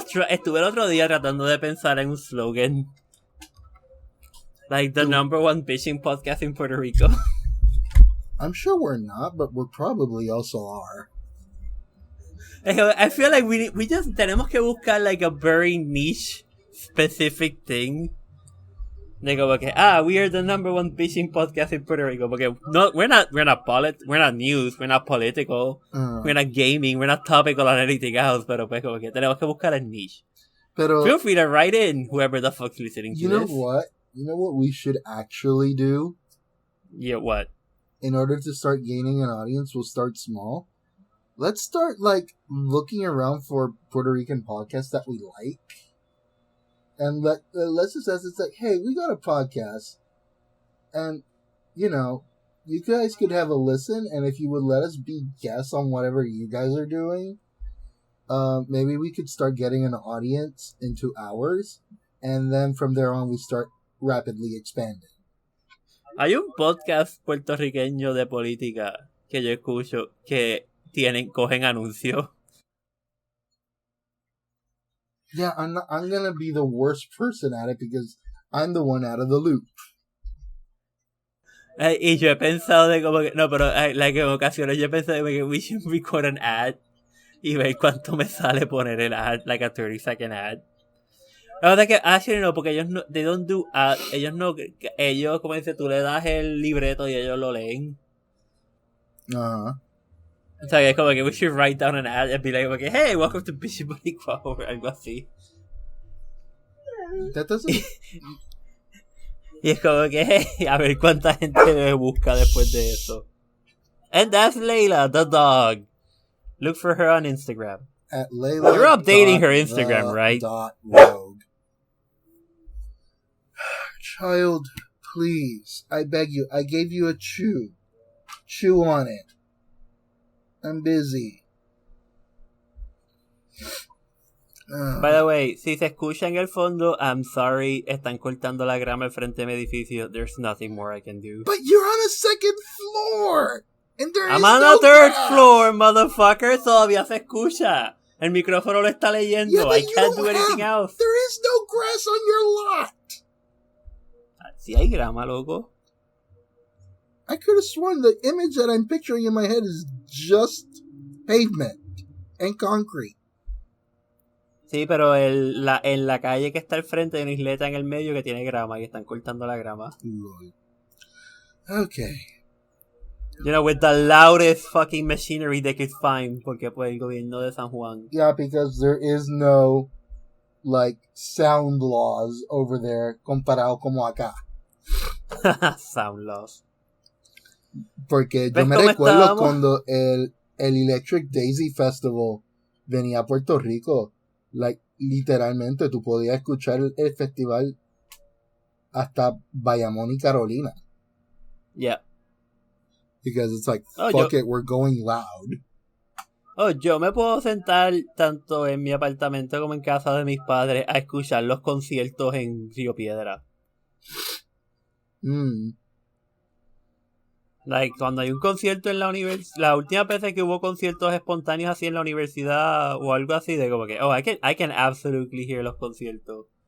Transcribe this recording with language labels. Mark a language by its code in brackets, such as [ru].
[es] Estuve el otro día tratando de pensar en un slogan. [en] Like the number one Bichin podcast in Puerto Rico. I'm sure we're not, but we probably also are. I feel like we just [es] tenemos que buscar [en] like a very niche specific thing. Like, okay, we are the number one fishing podcast in Puerto Rico. Okay, no, we're not news, we're not political, we're not gaming, we're not topical on anything else. [es] Pero pues, okay, tenemos que buscar a niche. [en] Pero feel free to write in, whoever the fuck's listening to this. You know what we should actually do? Yeah, what? In order to start gaining an audience, we'll start small. Let's start, looking around for Puerto Rican podcasts that we like. And let's just ask, it's like, hey, we got a podcast. And, you guys could have a listen. And if you would let us be guests on whatever you guys are doing, maybe we could start getting an audience into ours. And then from there on, we start rapidly expanding. [es] Hay un podcast puertorriqueño de política que yo escucho que cogen anuncios. [en] Yeah, I'm gonna be the worst person at it because I'm the one out of the loop. [es] Y yo he pensado de como que no, pero en ocasiones yo he pensado de que [en] we should record an ad [es] y ver cuánto me sale poner el ad, [en] like a 30-second ad. [es] La verdad es que actually no, porque ellos no, [en] they don't do ad, [es] ellos como dice, tú le das el libreto y ellos lo leen. Uh-huh. O sea, que es como que [en] we should write down an ad and be like, okay, hey, welcome to Bichin Boricuas [es] o algo así. [en] That doesn't... [es] Y es como que, hey, a ver cuánta gente me busca después de eso. [en] And that's layla.the.rogue. Look for her on Instagram. At layla. You're updating her Instagram, right? .rogue. Child, please, I beg you, I gave you a chew. Chew on it. I'm busy. By the way, [es] si se escucha en el fondo, [en] I'm sorry, [es] están cortando la grama al frente de mi edificio. [en] There's nothing more I can do. But you're on a second floor! And I'm on a third floor, motherfucker. [es] Todavía se escucha. El micrófono lo está leyendo. [en] Yeah, I can't do anything else. There is no grass on your lot! [es] Si hay grama, loco. [en] I could have sworn the image that I'm picturing in my head is just pavement and concrete. [es] Sí, pero en la calle que está al frente hay una isleta en el medio que tiene grama y están cortando la grama. [en] Okay. With the loudest fucking machinery they could find, [es] porque pues el gobierno de San Juan. [en] Yeah, because there is no, sound laws over there [es] comparado como acá. [en] Sound laws. [es] Porque yo me recuerdo cuando el Electric Daisy Festival venía a Puerto Rico, literalmente tú podías escuchar el festival hasta Bayamón y Carolina. [en] Yeah. Because it's fuck it, we're going loud. [es] Yo me puedo sentar tanto en mi apartamento como en casa de mis padres a escuchar los conciertos en Río Piedra. Cuando hay un concierto en la universidad, la última vez que hubo conciertos espontáneos así en la universidad o algo así, de como que, [en] I can absolutely hear [es] los conciertos.